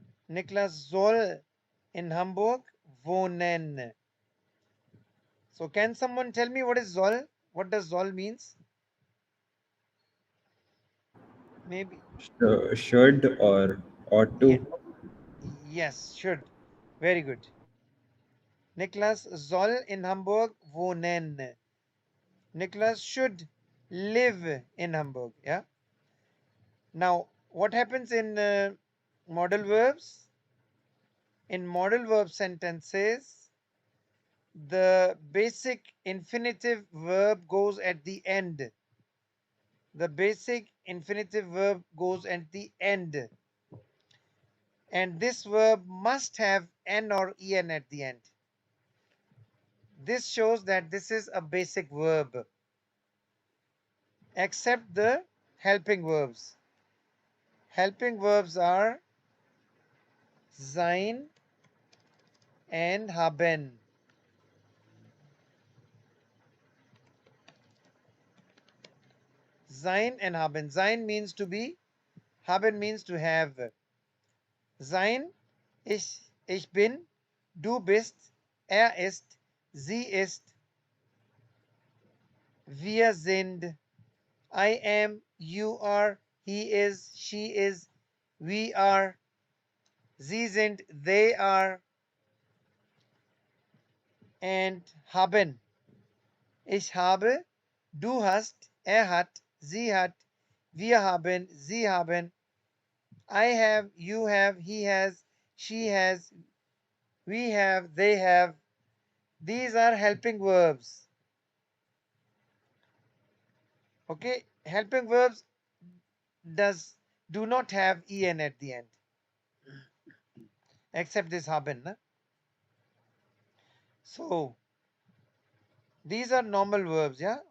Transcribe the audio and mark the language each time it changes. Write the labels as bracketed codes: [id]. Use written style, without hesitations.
[de] Niklas soll in Hamburg wohnen. [en] So can someone tell me what is soll? What does soll means? Maybe. Should or ought Yeah. to. Yes, should. Very good. [de] Niklas soll in Hamburg wohnen. [en] Niklas should live in Hamburg. Yeah. Now, what happens in modal verbs? In modal verb sentences, the basic infinitive verb goes at the end. The basic infinitive verb goes at the end. And this verb must have n or en at the end. This shows that this is a basic verb, except the helping verbs. Helping verbs are sein and haben. Sein and haben. Sein means to be, haben means to have. [de] Sein, ich bin, du bist, ist, sie ist, wir sind, [en] I am, you are, he is, she is, we are, [de] sie sind, [en] they are, and [de] haben. Ich habe, du hast, hat, sie hat, wir haben, sie haben, [en] I have, you have, he has, she has, we have, they have. These are helping verbs. Okay, helping verbs do not have en at the end, except this haben. Na? So these are normal verbs, yeah.